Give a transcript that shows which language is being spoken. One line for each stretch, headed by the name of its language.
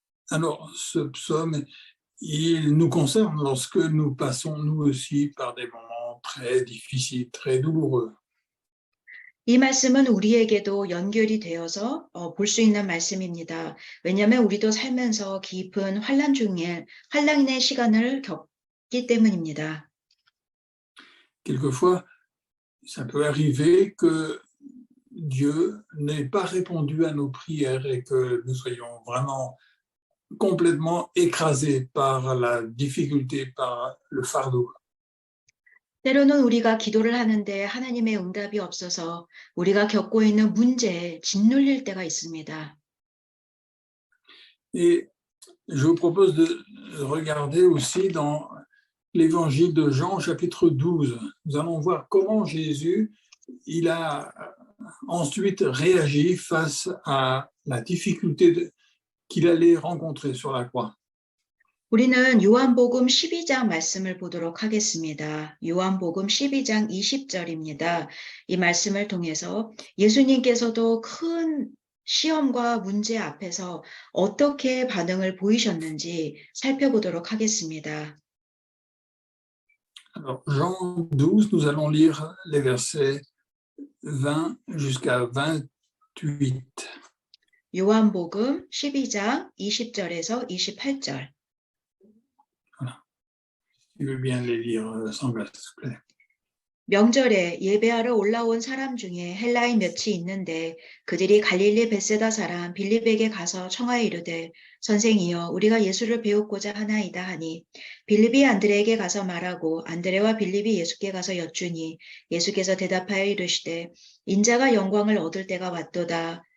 French: Alors, ce psaume, il nous concerne lorsque nous passons, nous aussi, par des moments très difficiles, très douloureux.
Korean: 이 말씀은 우리에게도 연결이 되어서 볼 수 있는 말씀입니다. 왜냐하면 우리도 살면서 깊은 환난의 시간을 겪기 때문입니다.
French: Quelquefois, ça peut arriver que Dieu n'ait pas répondu à nos prières et que nous soyons vraiment complètement écrasés par la difficulté, par le fardeau.
Korean: 때로는 우리가 기도를 하는데 하나님의 응답이 없어서 우리가 겪고 있는 문제에 짓눌릴 때가 있습니다.
French: Et je vous propose de regarder aussi dans l'évangile de Jean, chapitre 12. Nous allons voir comment Jésus, il a ensuite réagi face à la difficulté qu'il allait rencontrer sur la croix.
Korean: 우리는 요한복음 12장 말씀을 보도록 하겠습니다. 요한복음 12장 20절입니다. 이 말씀을 통해서 예수님께서도 큰 시험과 문제 앞에서 어떻게 반응을 보이셨는지 살펴보도록 하겠습니다.
French: Alors, Jean 12, nous allons lire les versets 20 jusqu'à 28.
Korean: 요한복음 12장 20절에서 28절.
French: Tu veux bien les lire sans verre, s'il vous plaît.
Korean: 명절에 예배하러 올라온 사람 중에 헬라인 몇이 있는데 그들이 갈릴리 벳세다 사람 빌립에게 가서 청하여 이르되 선생이여 우리가 예수를 배우고자 하나이다 하니 빌립이 안드레에게 가서 말하고 안드레와 빌립이 예수께 가서 여쭈니 예수께서 대답하여 이르시되 인자가 영광을 얻을 때가 왔도다.